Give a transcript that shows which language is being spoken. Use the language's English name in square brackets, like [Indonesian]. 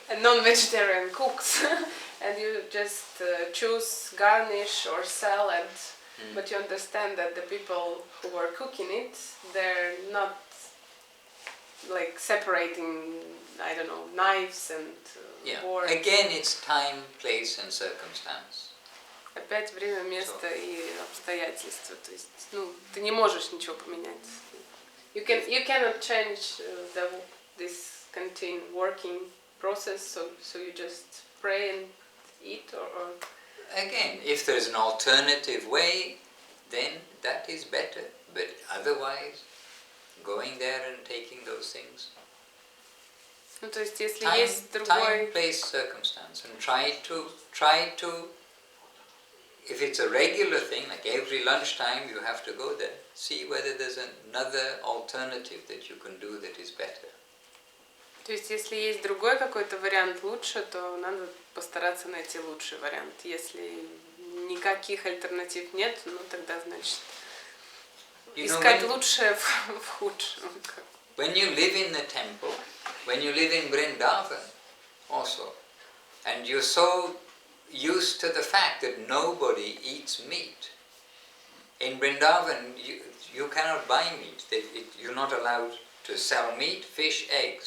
[English] and non-vegetarian cooks, and you just choose garnish or salad, but you understand that the people who are cooking it, they're not like separating, I don't know, knives and boards. Again, it's time, place, and circumstance. [Russian] Опять время, место и обстоятельства. То есть, ты не можешь ничего поменять. [English] You cannot change this canteen working process, so you just pray and eat or... Again, if there's an alternative way, then that is better. But otherwise, going there and taking those things. [Russian] То есть, если [English] Time, [Russian] есть другой... [English] place, circumstance, and try to, if it's a regular thing, like every lunchtime you have to go there, see whether there's another alternative that you can do that is better. [Russian] То есть, если есть другой какой-то вариант лучше, то надо постараться найти лучший вариант. Если никаких альтернатив нет, тогда, значит, искать лучшее в худшем. [English] When you live in the temple, when you live in Vrindavan also, and you're so used to the fact that nobody eats meat. In Vrindavan, you cannot buy meat. You're not allowed to sell meat, fish, eggs.